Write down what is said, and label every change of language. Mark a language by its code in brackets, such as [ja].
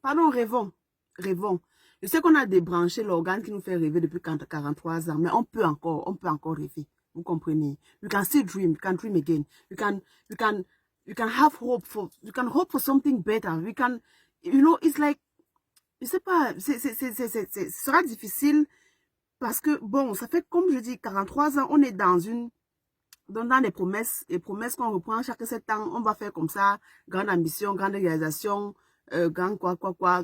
[fr] Pardon, rêvons, rêvons. Je sais qu'on a débranché l'organe qui nous fait rêver depuis 43 ans, mais on peut encore rêver. Vous comprenez? [en] You can still dream, you can dream again. You can have hope for something better. It's like, [fr] je sais pas, ce sera difficile parce que, bon, ça fait, comme je dis, 43 ans, on est dans les promesses qu'on reprend chaque 7 ans, on va faire comme ça, grande ambition, grande réalisation, grand quoi.